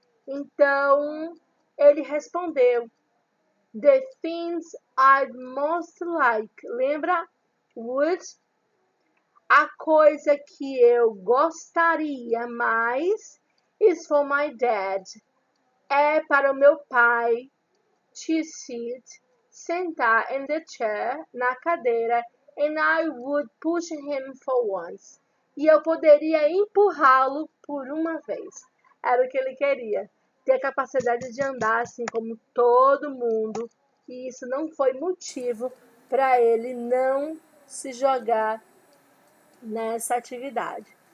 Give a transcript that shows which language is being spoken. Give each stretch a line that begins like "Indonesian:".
Portuguese: Então, ele respondeu,
English: the things I'd most like.
Portuguese: Lembra?
English: Would.
Portuguese: A coisa que eu gostaria mais
English: is for my dad.
Portuguese: É para o meu pai
English: to sit,
Portuguese: sentar
English: in the chair,
Portuguese: na cadeira,
English: and I would push him for once.
Portuguese: E eu poderia empurrá-lo por uma vez. Era o que ele queria. Ter a capacidade de andar assim como todo mundo. E isso não foi motivo para ele não se jogar nessa atividade.